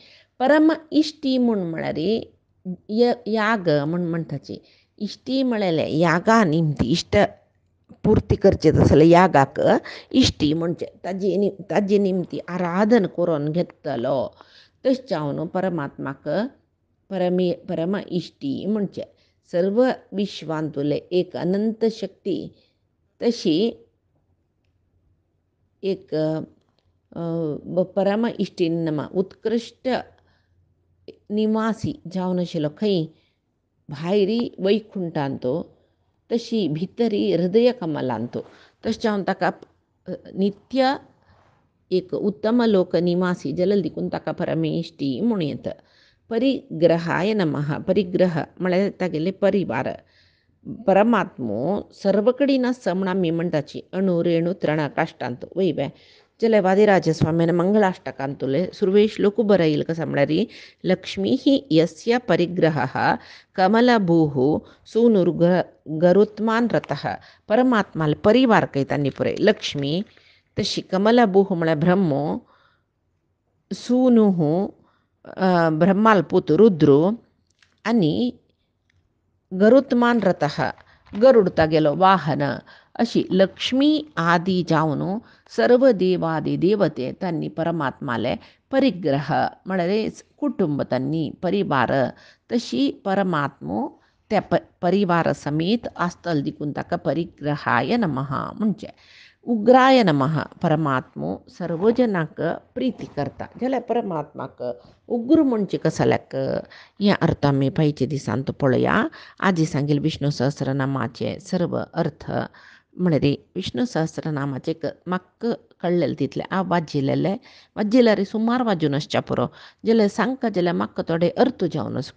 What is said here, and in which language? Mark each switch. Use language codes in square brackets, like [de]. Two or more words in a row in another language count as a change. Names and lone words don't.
[kok] परम इश्टी म्हूण म्हळ्यार याग म्हूण म्हणटाची इष्टी म्हळेले यागा निमती इष्ट पूर्ती करचे तसले यागाक इष्टी म्हणजे ताजे निमती आराधन करून घेतलो तशें परमात्माक परम इष्टी म्हणजे सर्व विश्वांतुले एक अनंत शक्ती तशी एक परम इष्टीनमा उत्कृष्ट निवासी जावन आशिल्लो खंय भायरी वैकुंठांतो तशी भितरी हृदय कमलांतो तशें जावन ताका नित्य एक उत्तम लोक निवासी जल्ल देखून ताका परमेश्टी म्हूण येता. [sa] परिग्रहाय नमः. [kok] परिग्रह म्हळ्यार तागेले परिवार. परमात्मो सर्व कडेन आसा म्हूण आमी म्हणटाची अणु रेणू तृण काश्टांत वय जाल्यार वादिराजस्वामीन मंगळाष्टकांतुले सुरवे श्लोक बरयले कसा म्हळ्यार [sa] लक्ष्मी ही यस्य परिग्रह कमलभूः सूनुर्ग गरुत्मान रथः. [kok] परमात्माला परिवार कहतानी पुरे लक्ष्मी तशी कमलभूः म्हळ्यार ब्रह्मो सूनुः ब्रह्माल पूत रुद्रो आनी [sa] गरुत्मान रथः [kok] गरुड तागेलो वाहन अशी लक्ष्मी आदी जावन सर्व देवादी देवते तांणी परमात्माले परिग्रह म्हळ्यार कुटुंब तांणी परिवार तशी परमात्मो त्या परिवार समेत आसतल देखून ताका [sa] परिग्रहाय नमः [kok] म्हणजे [sa] उग्राय नमः. [kok] परमात्मो सर्व जनांक प्रीती करता जाल्यार परमात्माक उग्र म्हणजे कसल्याक हे अर्थ आमी पयचे दिसांत पळोवया. आजी सांगेल विष्णू सहस्रनामाचे सर्व अर्थ म्हळ्यार विष्णू सहस्रनामाचे म्हाका कळलेले तितले हांव वाजिलेले सुमार वाजून आसच्या पुरो जाल्यार सांगता जाल्यार म्हाका थोडे अर्थ जावन वचका.